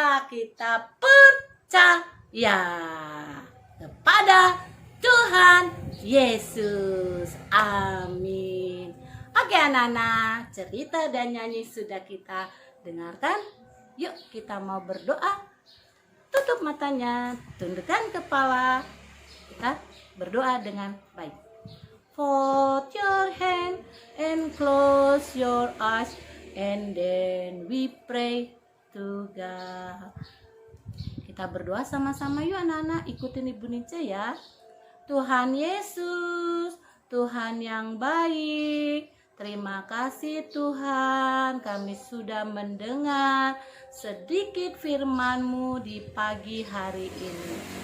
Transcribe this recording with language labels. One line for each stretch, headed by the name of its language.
Indonesian: Kita percaya kepada Tuhan Yesus. Amin. Oke anak-anak, cerita dan nyanyi sudah kita dengarkan. Yuk kita mau berdoa. Tutup matanya, tundukkan kepala. Kita berdoa dengan baik.
English: Fold your hand and close your eyes, and then we pray to God.
Indonesian: Kita berdoa sama-sama yuk anak-anak, ikutin Ibu Nince ya. Tuhan Yesus, Tuhan yang baik, terima kasih Tuhan, kami sudah mendengar sedikit firman-Mu di pagi hari ini.